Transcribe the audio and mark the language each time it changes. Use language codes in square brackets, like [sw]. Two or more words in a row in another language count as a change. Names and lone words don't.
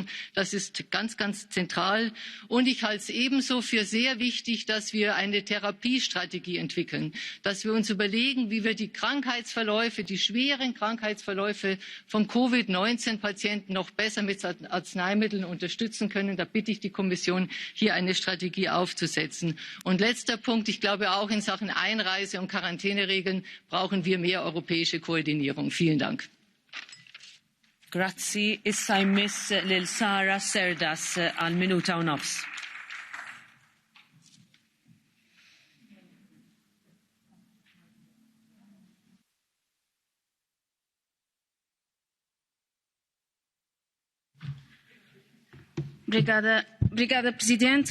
[de] Das ist ganz, ganz zentral. Und ich halte es ebenso für sehr wichtig, dass wir eine Therapiestrategie entwickeln, dass wir uns überlegen, wie wir die Krankheitsverläufe, die schweren Krankheitsverläufe von Covid-19-Patienten noch besser mit Arzneimitteln unterstützen können. Da bitte ich die Kommission, hier eine Strategie aufzusetzen. Und letzter Punkt. Ich glaube, auch in Sachen Einreise- und Quarantäneregeln brauchen wir mehr europäische Koordinierung. Vielen Dank. [mt] Grazzi, issa jmiss lil Sara Serdas għal minuta u nofs. [pt] Obrigada, Presidente.